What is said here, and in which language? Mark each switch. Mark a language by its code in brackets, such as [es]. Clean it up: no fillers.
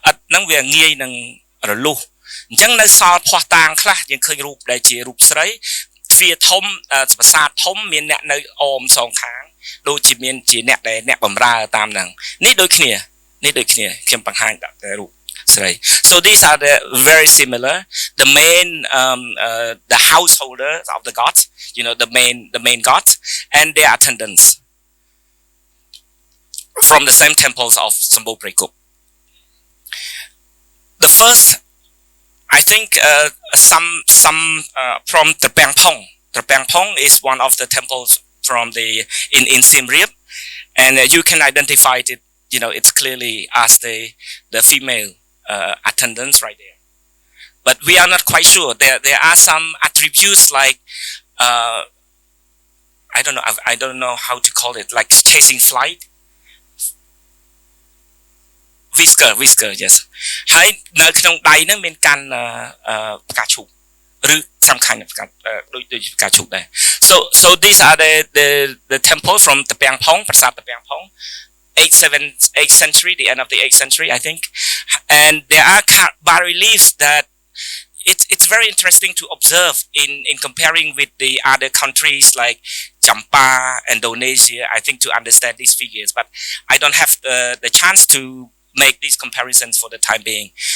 [km] ហ្នឹងវាងាយនឹងរលុះអញ្ចឹងនៅសល់ភ័ស្តុតាងខ្លះយើងឃើញរូបដែលជារូបស្រីទ្វារធំប្រាសាទធំមានអ្នកនៅអមសងខាងដូចជាមានជាអ្នកដែលអ្នកបម្រើតាមហ្នឹងនេះដូចគ្នាខ្ញុំបង្ហាញដាក់តែរូបស្រី [en] so these are the very similar the main the householders of the gods you know the main gods and their attendants from the same temples of Sambo Prekuk. The first I think some from Trapang Pong. Trapang Pong is one of the temples from in Siem Reap, and you can identify it. You know, it's clearly as the female attendants right there. But we are not quite sure. There are some attributes like I don't know how to call it, like chasing flight. Whisker yes [km] ហើយនៅក្នុងដៃហ្នឹងមានកាន់ផ្កាឈូកឬសំខាន់ផ្កាដូចផ្កាឈូកដែរ [en] so these are the temple from Tapang Pong [km] ប្រាសាទ Tapang Pong [en] 8th century the end of the 8th century I think and there are bas reliefs that it's very interesting to observe in comparing with the other countries like Champa, Indonesia I think to understand these figures but I don't have the chance to make these comparisons for the time being